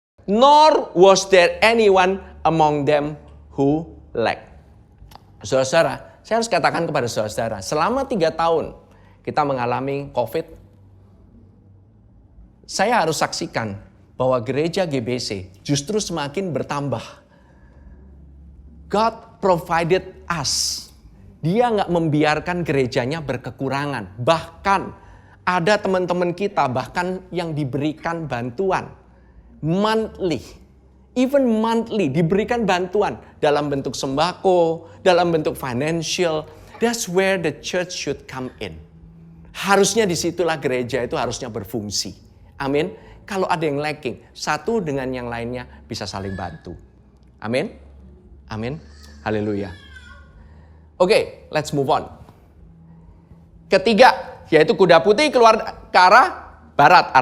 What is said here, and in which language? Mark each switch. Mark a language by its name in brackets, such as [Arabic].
[English] Nor was there anyone among them who lacked. [Indonesian] Saudara-saudara, saya harus katakan kepada saudara-saudara, selama 3 tahun kita mengalami COVID, saya harus saksikan bahwa gereja GBC justru semakin bertambah. [English] God provided us [Indonesian] Dia nggak membiarkan gerejanya berkekurangan. Bahkan ada teman-teman kita bahkan yang diberikan bantuan monthly. Even monthly diberikan bantuan dalam bentuk sembako, dalam bentuk financial. [English] That's where the church should come in. [Indonesian] Harusnya disitulah gereja itu harusnya berfungsi. Amin. Kalau ada yang lacking, satu dengan yang lainnya bisa saling bantu. Amin. Amin. Haleluya. Oke, [English] let's move on. [Indonesian] Ketiga, yaitu kuda putih keluar ke arah barat.